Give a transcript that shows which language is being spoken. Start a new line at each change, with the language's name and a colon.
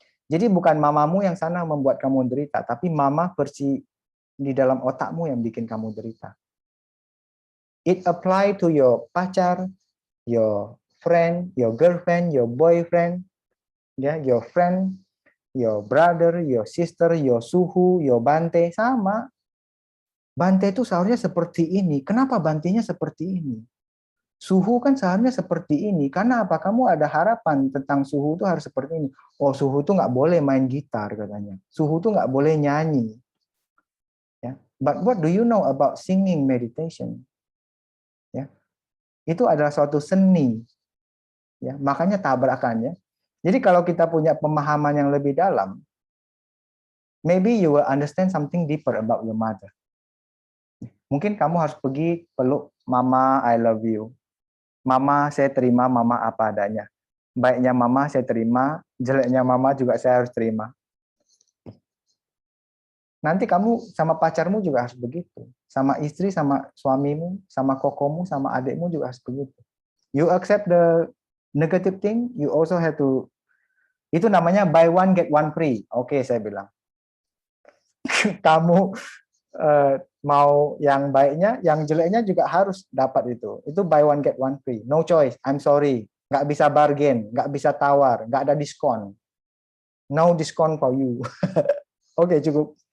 Indonesian: Jadi bukan mamamu yang sana membuat kamu derita, tapi mama versi di dalam otakmu yang bikin kamu derita.
English: It apply to your pacar, your friend, your girlfriend, your boyfriend, ya, your friend, your brother, your sister, your suhu, your bante, sama.
Indonesian: Bante itu seharusnya seperti ini. Kenapa bantenya seperti ini? Suhu kan seharusnya seperti ini. Karena apa? Kamu ada harapan tentang suhu itu harus seperti ini. Oh, suhu itu nggak boleh main gitar katanya. Suhu itu nggak boleh nyanyi. Ya.
English: But what do you know about singing meditation?
Indonesian: Ya. Itu adalah suatu seni. Ya. Makanya tabrakannya. Jadi kalau kita punya pemahaman yang lebih dalam,
English: maybe you will understand something deeper about your mother.
Indonesian: Mungkin kamu harus pergi peluk mama,
English: I love you.
Indonesian: Mama, saya terima mama apa adanya. Baiknya mama saya terima, jeleknya mama juga saya harus terima. Nanti kamu sama pacarmu juga harus begitu. Sama istri, sama suamimu, sama kokomu, sama adikmu juga harus begitu.
English: You accept the negative thing, you also have to,
Indonesian: itu namanya
English: buy one get one free.
Indonesian: Oke, saya bilang. Kamu mau yang baiknya, yang jeleknya juga harus dapat itu.
English: Itu buy one get one free. No choice. I'm sorry.
Indonesian: Nggak bisa bargain, nggak bisa tawar, nggak ada diskon.
English: No discount for you.
Indonesian: Oke, cukup.